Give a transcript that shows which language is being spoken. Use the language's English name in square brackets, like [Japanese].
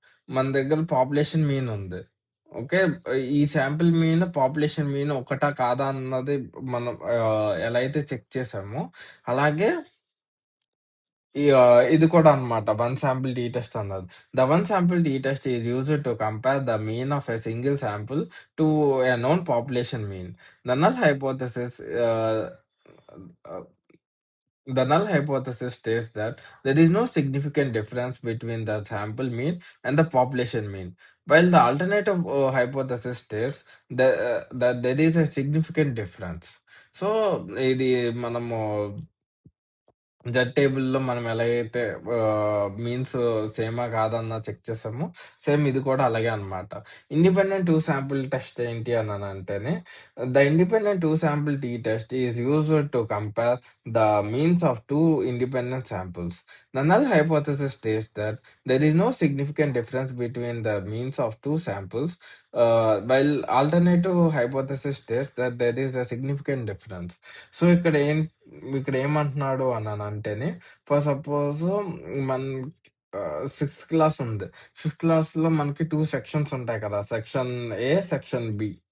[Telugu] మన దగ్గర population mean ఉంది. ఓకే. ఈ శాంపుల్ మీన్, పాపులేషన్ మీన్ ఒకటా? కాదా? అన్నది మనం ఎలా అయితే చెక్ చేసామో, అలాగే ఇది కూడా అన్నమాట. [English] One sample t test అన్నది. The one sample t test is used to compare the mean of a single sample to a known population mean. The null hypothesis ah, ah, the null hypothesis states that there is no significant difference between the sample mean and the population mean, while the alternative hypothesis states that there is a significant difference. [Telugu] So, ఇది మనము Z టేబుల్‌లో మనం ఎలాగైతే means సేమా కాదా అన్న check చేసామో, same ఇది కూడా అలాగే అన్నమాట. ఇండిపెండెంట్ 2 శాంపుల్ టెస్ట్ ఏంటి అనంటేనే, [English] The independent 2 sample t test is used to compare the means of 2 independent samples. The null hypothesis states that there is no significant difference between the means of 2 samples, while alternative hypothesis states that there is a significant difference. [Telugu] So, ఇక్కడ ఏమంటున్నాడు అనంటేనే, for suppose మన sixth class ఉంది. Sixth క్లాస్‌లో మనకి 2 sections ఉంటాయి కదా! Section ఏ, section B.